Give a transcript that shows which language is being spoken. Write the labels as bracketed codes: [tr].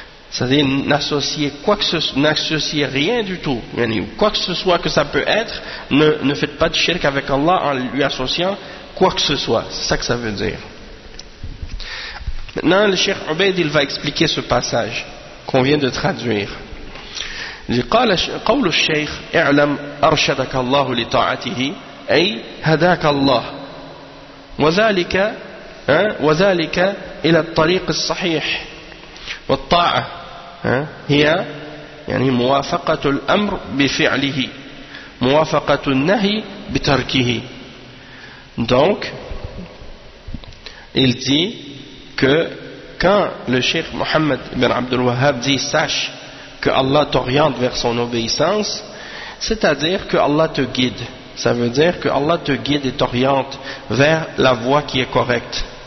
[fr] C'est-à-dire n'associez rien du tout, quoi que ce soit que ça peut être, ne faites pas de shirk avec Allah en lui associant quoi que ce soit. C'est ça que ça veut dire. Maintenant, le Cheikh Ubayd, il va expliquer ce passage qu'on vient de traduire. Il dit, [ar] قول الشيخ اعلم أرشدك الله لطاعته أي هداك الله وذلك وذلك إلى الطريق الصحيح والطاعة هي يعني موافقة الأمر بفعله موافقة النهي بتركه. [fr] Donc il dit que quand le Cheikh Mohammed ibn Abdul Wahhab dit sache que Allah t'oriente vers son obéissance, c'est-à-dire que Allah te guide, ça veut dire que Allah te guide et t'oriente vers la voie qui est correcte.